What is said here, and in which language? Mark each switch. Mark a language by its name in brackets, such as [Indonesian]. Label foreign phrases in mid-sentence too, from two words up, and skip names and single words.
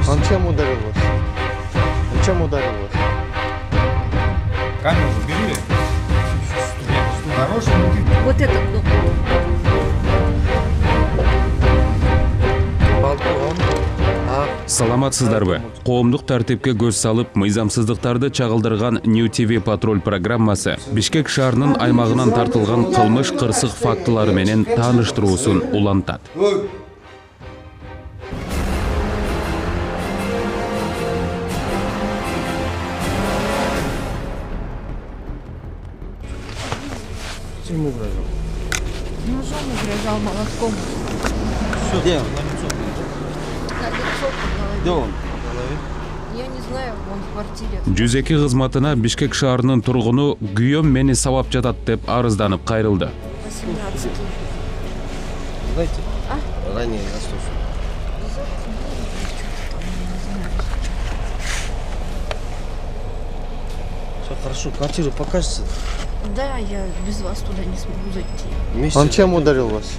[Russian] чем ударил вас? Он чем ударил вас? Камеру убери. Хороший мужик. Вот этот дом. Балкон. [Kyrgyz] Саламатсыздарбы? Коомдук тартипке көз салып, мыйзамсыздыктарды чагылдырган New TV патруль программасы Бишкек шаарынын аймагынан тартылган кылмыш кырсык фактылары менен тааныштыруусун улантат. [Russian] Чем угрожал? Ножом угрожал, молотком. Где он? На лицо по голове. Где он? Я не знаю, он в квартире. [Kyrgyz] 102 кызматына Бишкек шаарынын тургуну күйөөм мени сабап жатат деп арызданып кайрылды. 18. [Russian] Знаете? А? Ранее я слушал. Все хорошо, квартиру покажете? Да, я без вас туда не смогу зайти. Вместе он чем ударил вас?